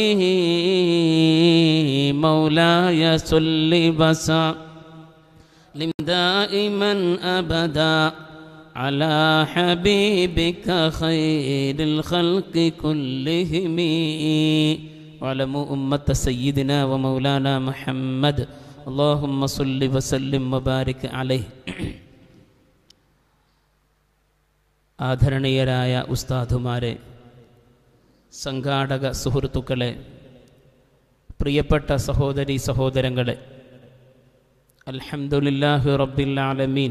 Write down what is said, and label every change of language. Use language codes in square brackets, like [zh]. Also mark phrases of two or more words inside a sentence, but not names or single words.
[ar] مولاي صل وسلم دائما أبدا على حبيبك خير الخلق كلهم واعلموا أمة سيدنا ومولانا محمد اللهم صل وسلم وبارك عليه. [ml] ആദരണീയരായ ഉസ്താദുമാരെ, സംഘാടക സുഹൃത്തുക്കളെ, പ്രിയപ്പെട്ട സഹോദരി സഹോദരങ്ങളെ, [ar] الحمد لله رب العالمين.